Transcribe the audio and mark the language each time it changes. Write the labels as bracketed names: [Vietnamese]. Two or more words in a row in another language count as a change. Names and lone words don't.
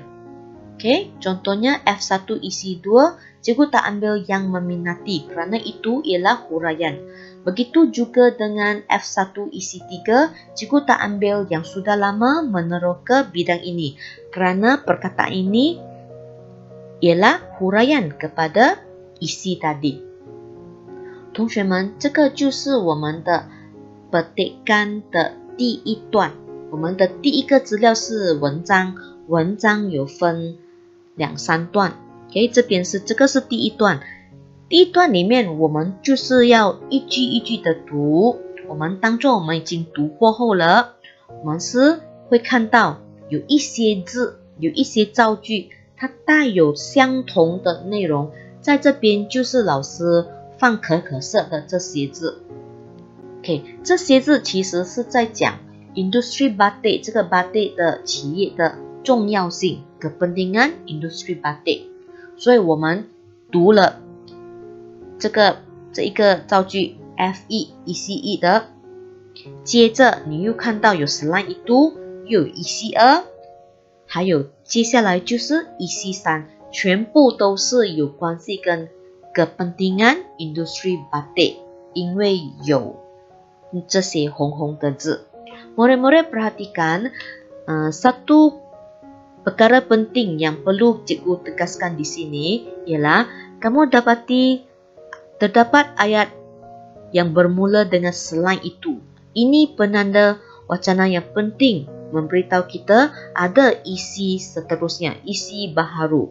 [Malay] Okey, contohnya F1 isi 2, cikgu tak ambil yang meminati kerana itu ialah huraian. Begitu juga dengan F1 isi 3, cikgu tak ambil yang sudah lama meneroka bidang ini kerana perkataan ini ialah huraian kepada isi tadi. [Chinese] 同学们，这个就是我们的 petikan 的第一段。我们的第一个资料是文章，文章有分2、3段。OK， 这边是这个是第一段。第一段里面，我们就是要一句一句的读。我们当作我们已经读过后了，我们是会看到有一些字，有一些造句，它带有相同的内容。在这边就是老师放可色的这些字。OK， 这些字其实是在讲 [Malay] industri batik [Chinese] 这个 batik 的企业的重要性 [Malay] kepentingan industri batik。 [Chinese] 所以我们读了这一个造句 F1 isi 1的，接着你又看到有 [Malay] selain itu [Chinese] 又有 isi 2，还有接下来就是 isi 3，全部都是有关系跟 [Malay] kepentingan industri batik， [Chinese] 因为有这些红红的字。 [Malay] Murid-murid perhatikan satu perkara penting yang perlu cikgu tegaskan di sini ialah kamu dapati terdapat ayat yang bermula dengan selain itu. Ini penanda wacana yang penting memberitahu kita ada isi seterusnya, isi baharu.